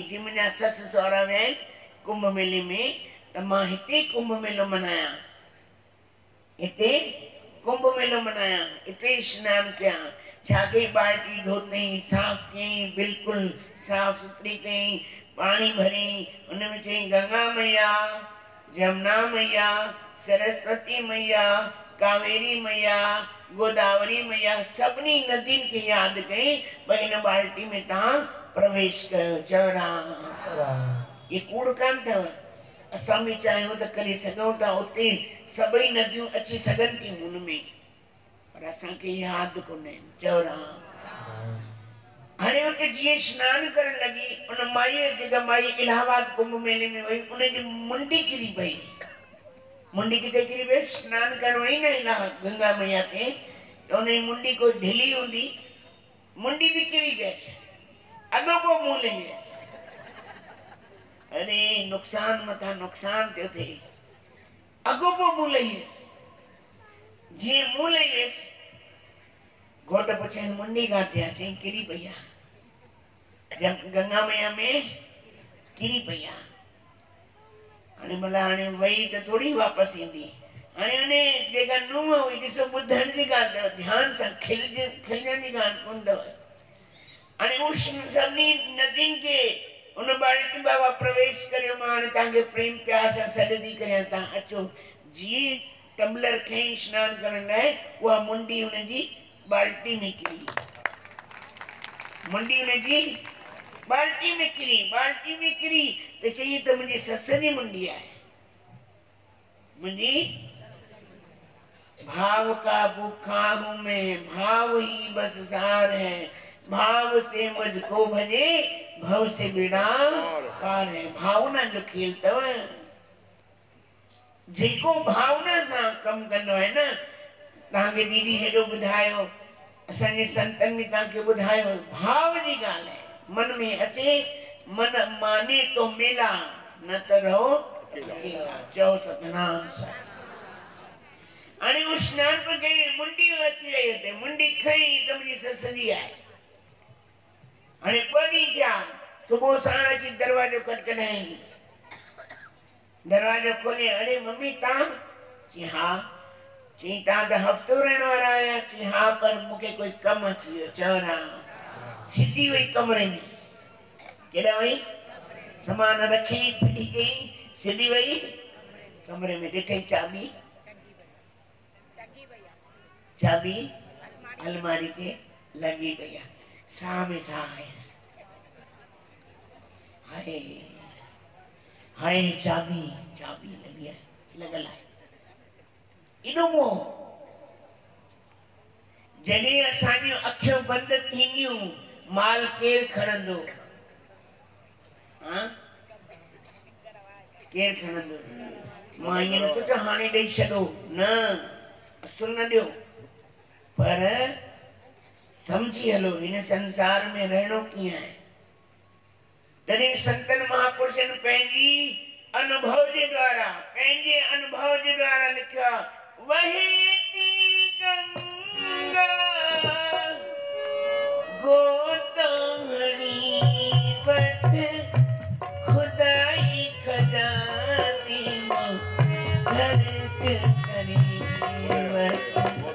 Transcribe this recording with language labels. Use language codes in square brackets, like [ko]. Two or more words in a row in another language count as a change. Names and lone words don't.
[sd] जी मुंहिंजा ससु सहुरा विया आहिनि कुंभ मेले में, त मां हिते कुंभ मेलो मनायां, हिते कुंभ मेलो मनायां, हिते स्नान कयां। छा कई? बाल्टी धोतई, साफ़ कयईं, बिल्कुलु साफ़ सुथरी कयईं, पाणी भरियईं। उनमें चयईं गंगा मैया, जमुना मैया, सरस्वती मैया, कावेरी मैया, गोदावरी मैया, सभिनी नदियुनि खे यादि कयईं, भई हिन बाल्टी में तव्हां प्रवेश कयो। चवराम। ये कूड़ कान अथव, असां बि चाहियूं त करे सघूं था, उते सभई नदियूं अची सघनि थियूं हुनमें, पर असांखे यादि कोन्हे। चवराम। हाणे उते जीअं सनानु करण लॻी, उन माईअ, जेका माई इलाहाबाद कुंभ मेले में वई, उनजी मुंडी किरी पई। मुंडी किथे किरी पई? सनानु करण वई न इलाहाबाद गंगा मैया ते, त उनजी मुंडी कोई ढिली हूंदी, मुंडी बि किरी पयसि, अॻोपो मुंहुं लही वियसि। अरे नुक़सान मथां नुक़सान थियो थिए, अॻोपो मुंहुं लही वियसि। जीअं मुंहुं लही वियसि, घोट पुछनि मुंडी काथे आहे? चई किरी पई आहे, गंगा मैया में किरी पई आहे। हाणे भला हाणे वई त थोड़ी वापसि ईंदी। हाणे उन जेका नुंहुं हुई, ॾिसो ॿुधण जी ॻाल्हि अथव, ध्यान सां, खिलजण जी ॻाल्हि कोन अथव। हाणे उहो सभिनी नदियुनि खे उन बाल्टी बाबा प्रवेश करियो, मां हाणे तव्हांखे प्रेम प्यार सां सॾ थी करियां, तव्हां अचो। जीअं टम्बलर खईं सनानु करण लाइ, उहा मुंडी हुनजी बाल्टी में किरी, मुंडी हुनजी बाल्टी में किरी, त चई त मुंहिंजी सस जी मुंडी आहे। [hi] मुंहिंजी भाव का भूखा हूं मैं, भाव ही बस सार है, भाव से मुझको भजे, भव से बेड़ा पार है। [sd] भावना जो खेल अथव, जेको भावना सां कमु कंदो आहे न, तव्हांखे दीदी हेॾो ॿुधायो, असांजे संतनि में तव्हांखे ॿुधायो, भाव जी ॻाल्हि आहे। मन में अचे, मन माने तो मेला, न त रहो अकेला। चओ सतनाम साईं। हाणे उहो सनानु पियो कई, मुंडी अची वई हुते, मुंडी खई त मुंहिंजी सस जी आहे। हाणे 2 ॾींहं थिया, सुबुह साण अची दरवाजो खटखटाई, दरवाजो खोले, अरे मम्मी तव्हां? चई हा। चई तव्हां त हफ़्तो रहण वारा आहियो? चई हा, पर मूंखे कोई कमु अची वियो। चवराम। सिधी वई कमरे में, केॾा वई? सामान रखी फिटी कई, सिधी वई कमरे में ॾिठई चाबी चाबी अलमारी के लगी पई आहे। साह में साह आयसि, [hi] हाय हाय चाबी चाबी लगी है, [sd] लॻल आहे। एॾो मोह जॾहिं असांजियूं अखियूं बंदि थींदियूं माल केरु खणंदो? केरु खणंदो? मां ईअं नथो चवां हाणे ॾेई छॾो, न असुल न ॾियो, पर समझी हलो हिन संसार में रहणो कीअं आहे। तॾहिं संतन महापुरुषनि पंहिंजी अनुभव जे द्वारा पंहिंजे अनुभव जे द्वारा लिखियो आहे, वहेती गंगा गोतावणी वट खुदाई खजानी मां खर्च करी वट।